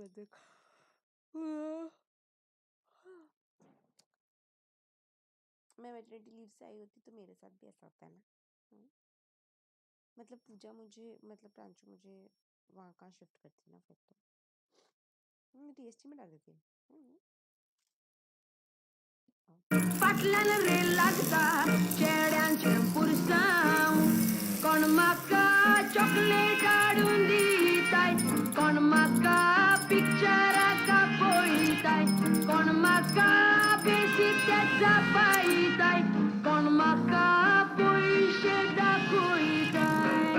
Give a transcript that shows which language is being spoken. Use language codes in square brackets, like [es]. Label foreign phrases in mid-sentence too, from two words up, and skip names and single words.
[hi] मैं देख मैं मैटरनिटी लीव से आई होती तो मेरे साथ भी ऐसा होता है ना। मतलब पूजा मुझे, मतलब प्रांशु मुझे वहाँ कहाँ शिफ्ट करती ना, फिर तो टीएसटी में डाल देती। [kok] फाटल्यान रे लागता चेड्यांचे पुरसांव, कोण म्हाका चॉकलेट हाडून दिताय, कोण म्हाका पिक्चराक पळयताय, कोण म्हाका बेसित्याचा पायताय, कोण म्हाका पयशे दाखयताय.